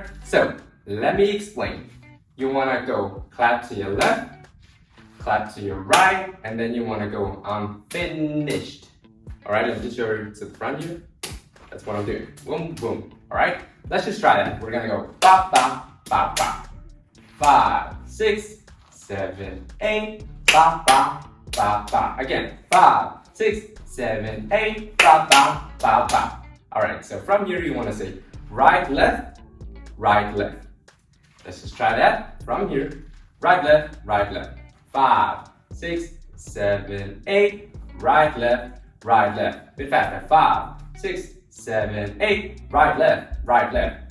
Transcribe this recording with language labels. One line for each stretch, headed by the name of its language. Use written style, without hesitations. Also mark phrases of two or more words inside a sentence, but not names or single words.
English: So let me explain. You want to go clap to your left, clap to your right, and then you want to go finished. All right, let me just show you to the front here. That's what I'm doing. Boom, boom. All right, let's just try that. We're gonna go ba, ba, ba, ba. 5, 6, 7, 8, ba, ba, ba, ba. Again, 5, 6, 7, 8, ba, ba, ba, ba. All right, so from here you want to say right, left, right, left. Let's just try that. From here, right, left, right, left. 5, 6, 7, 8, right, left, right, left. Bit faster. 5, 6, 7, 8. Right, left, right, left.